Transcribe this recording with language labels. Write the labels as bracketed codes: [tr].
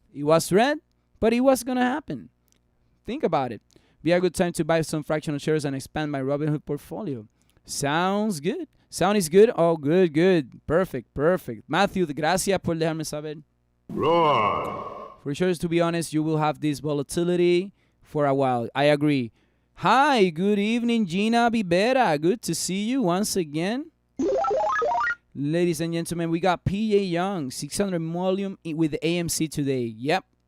[en] It was red, but it was going to happen. Think about it. Be a good time to buy some fractional shares and expand my Robinhood portfolio. Sounds good. Sound is good? Oh, good. Perfect. [es] Matthew, gracias por dejarme saber. Roar! [en] For sure, to be honest, you will have this volatility for a while. I agree. Hi, good evening, Gina Bibera. Good to see you once again. Ladies and gentlemen, we got P.A. Young, 600 volume with AMC today. Yep.